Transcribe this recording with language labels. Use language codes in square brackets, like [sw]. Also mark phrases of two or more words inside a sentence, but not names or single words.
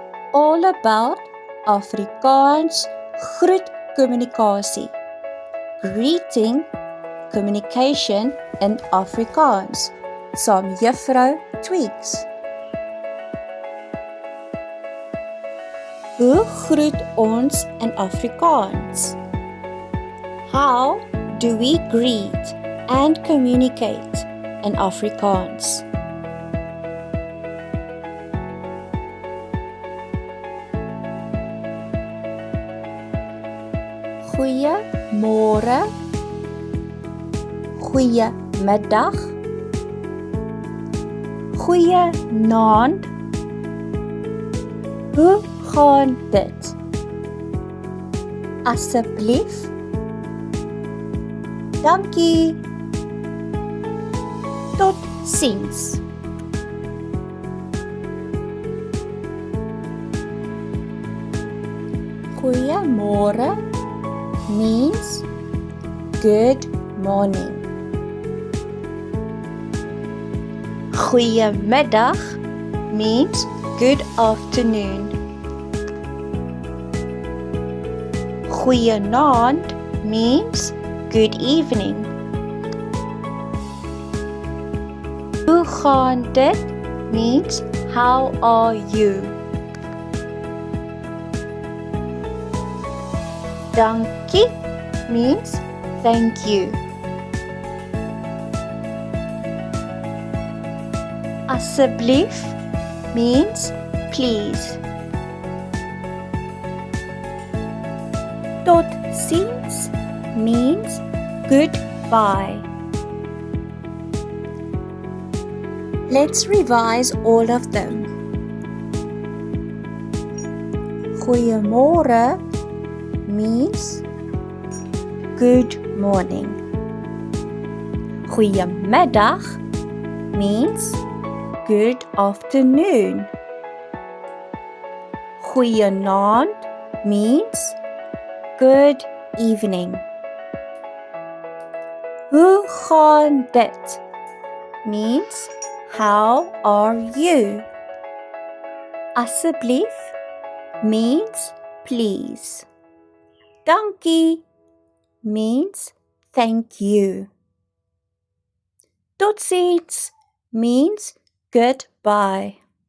[en] all about Afrikaans groetkommunikasie. Greeting communication in Afrikaans saam Juffrou Tweeks. [af] Hoe groet ons in Afrikaans? [en] How do we greet and communicate in Afrikaans? [af] Goeiemôre, goeiemiddag, goeienaand. Hoe gaan dit? Asseblief. Dankie. Tot ziens. Goeiemôre [en] means good morning. Goeiemiddag means good afternoon. Goeienaand means good evening. [af] Hoe gaan dit [en] means how are you? Dankie means thank you. Asseblief means please. [af] Tot ziens [en] means goodbye. Let's revise all of them. Goeiemôre means good morning. Goeiemiddag means good afternoon. Goeienaand means good evening. [af] Hoe gaan dit [en] means how are you? Asseblief means please. Dankie means thank you. [af] Tot ziens [en] means goodbye.